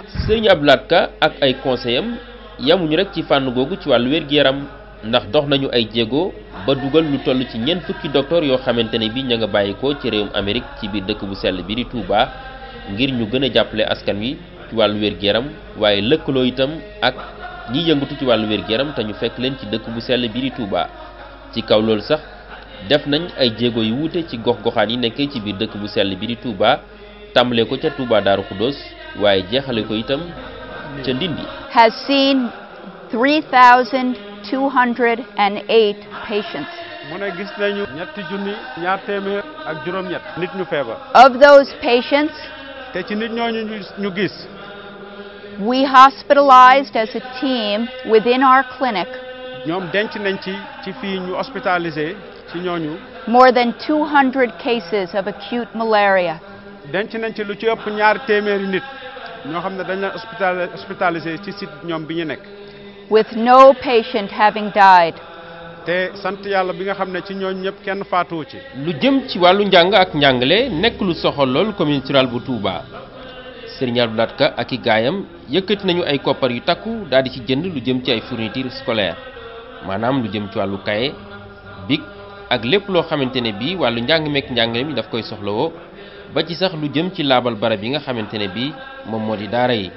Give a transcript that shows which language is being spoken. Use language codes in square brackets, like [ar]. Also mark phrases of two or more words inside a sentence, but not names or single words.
[wo] sëñ Abdou Lahad Ka ak ay conseillers am yamuñu rek ci fànn googu ci wàllu wér-gu-yaram ndax dox nañu ay jéego ba dugal lu toll ci ñeent fukki docteur yoo xamante ne bi ña nga bàyyikoo ci réewum Amérique ci biir dëkk bu sell bi di Touba ngir ñu gën a jàppale askan wi ci wàllu wér-gu-yaram waaye lëkkaloo itam ak ñi yëngatu ci wàllu wér-gu-yaram te ñu fekk leen ci dëkk bu sell bi di Touba. ci kaw loolu sax def nañ ay jéego yu wuute ci gox-goxaan yi nekkee ci biir dëkk bu sell bi di Touba tàmbale ko ca Touba Darou Khoudoss waaye jeexale ko itam ca Ndindi. [en] has seen 3,208 patients. [wo] mu ne gis nañu ñetti junni ñaar téeméer ak juróom-ñett nit ñu feebar. [en] Of those patients, [wo] te ci nit ñooñu ñu gis. [en] we hospitalized as a team within our clinic [wo] ñoom denc nañ ci fii ñu hospitalisé ci ñooñu. [en] more than 200 cases of acute malaria. [wo] denc nañ ci lu ci ëpp ñaar téeméeri nit ñoo xam ne dañ leen hospitalisé ci site ñoom bi ñu nekk. [en] with no patient having died. [wo] te sant yàlla bi nga xam ne ci ñooñu ñëpp kenn faatuwu ci. lu jëm ci wàllu njàng ak njàngale nekk lu soxal lool [fr] commune rurale [wo] bu Touba Serigne Abdou Lahad Ka ak i gaayam yëkkati nañu ay koppar yu takku daal di ci jënd lu jëm ci ay [fr] fournitures scolaires [wo] maanaam lu jëm ci wàllu cahier bic ak lépp loo xamante ne bii wàllu njàng meek njàngale mi daf koy soxlawoo ba ci sax lu jëm ci laabal barab yi nga xamante ne bii moom moo di daara yi.